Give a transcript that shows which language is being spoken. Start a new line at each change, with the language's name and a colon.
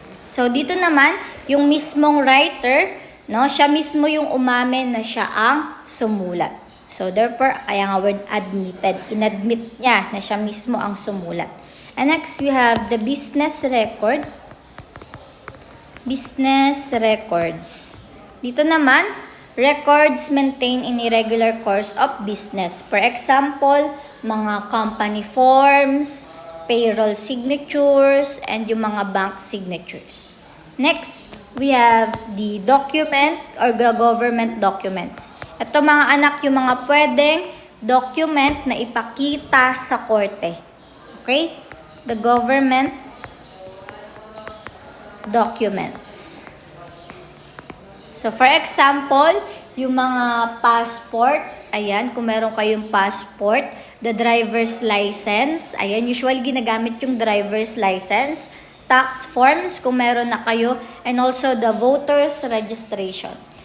Filipino: So, dito naman, yung mismong writer, no, siya mismo yung umamin na siya ang sumulat.
English: So, therefore,
Filipino: kaya nga word admitted. Inadmit niya na siya mismo ang sumulat.
English: And next, we have the business record. Business records.
Filipino: Dito naman,
English: records maintained in a regular course of business. For example, mga company forms, payroll signatures, and yung mga bank signatures. Next, we have the document or the government documents.
Filipino: Ito mga anak, yung mga pwedeng document na ipakita sa korte.
English: Okay? The government documents. So, for example, yung mga passport, ayan,
Filipino: kung meron kayong passport,
English: the driver's license, ayan,
Filipino: usually ginagamit yung
English: driver's license, tax forms,
Filipino: kung meron na kayo,
English: and also the voter's registration.